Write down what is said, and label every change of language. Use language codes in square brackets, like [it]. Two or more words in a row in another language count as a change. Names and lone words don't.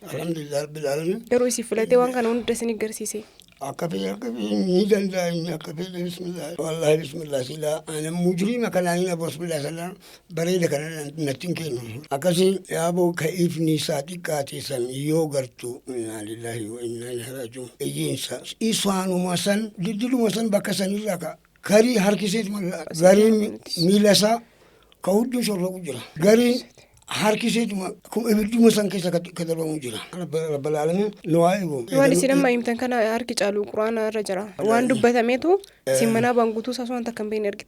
[ar] الحمد لله رب العالمين. [om] Garuu isii filatee waan kana hunda isinii garsiise. Akka ni danda'a inni akka fedhe bismillah. [ar] والله بسم الله [om] silaa ana mujriima kanaan hin aboo bismillah sallaan bareeda kana natti hin kennu. Akkasii yaaboo ka ifni isaa xiqqaate san yoo gartu [ar] إنا لله وإنا إليه راجعون. [om] Iyyiinsa isaanuma san dildiluma san bakka sanirraa ka garii harkiseetuma gariin miila isaa ka hudduu shorroqu jira. Gariin harkiseetuma kuma ibidduma san keessa ka darbamu jira. [ar] رب العالمين [om] nu haa eegu. Waan isin amma himtan kana harki caalu quraana irra jira. Waan dubbatameetu isin manaa baanguutuu isaas waan takka hin beekne argitan.